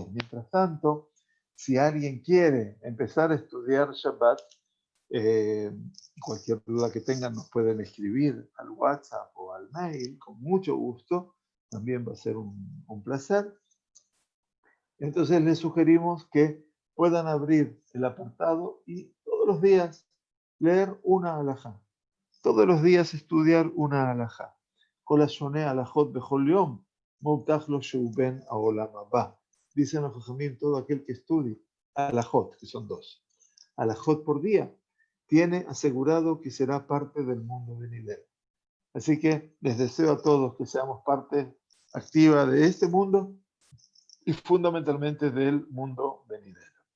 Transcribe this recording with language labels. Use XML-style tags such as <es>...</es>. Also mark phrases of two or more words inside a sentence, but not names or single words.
<es>Mientras tanto, si alguien quiere empezar a estudiar Shabbat, cualquier duda que tengan nos pueden escribir al WhatsApp o al mail, con mucho gusto, también va a ser un placer. Entonces les sugerimos que puedan abrir el apartado y todos los días leer una alajá. Todos los días estudiar una alajá.</es> <he>כל השונה הלכות בכל יום מובטח לו שהוא בן העולם הבא.</he> <es>Dicen los jajamim, todo aquel que estudie alajot, que son 2, alajot por día, tiene asegurado que será parte del mundo venidero. Así que les deseo a todos que seamos parte activa de este mundo y fundamentalmente del mundo venidero.</es>